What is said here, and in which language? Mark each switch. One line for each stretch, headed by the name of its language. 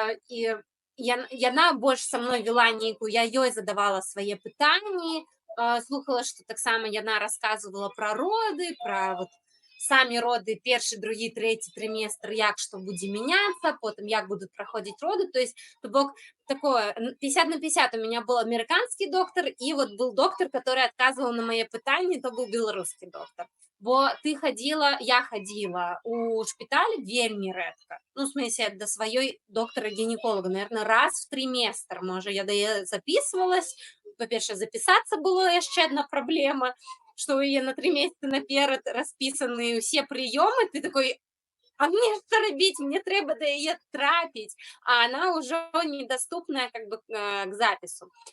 Belarusian: І яна больш са мной вела нейкую, я ёй задавала свае пытанні, слухала, што таксама яна расказвала пра роды, пра вот самі роды, першы, другі, трэці трыместр, як што будзе мяняцца, потым як будуць праходзіць роды.
Russian: То есть, то бок, такое 50 на 50 у меня был американский доктор, и вот был доктор, который отказывал на мои пытания, то был белорусский доктор.
Belarusian: Бо я ходила у шпитале вельмі рэдка.
Russian: Ну, в смысле, до сваёй доктора-гінеколога, наверное, раз в триместр, можа, я записывалась.
Belarusian: Па-першае, запісацца было яшчэ одна праблема, што ў яе на 3 месяцы наперад распісаны ўсе прыёмы, ты такой, а мне што рабіць, мне трэба да яе трапіць, а она ўжо недоступная
Russian: как бы
Belarusian: к запісу.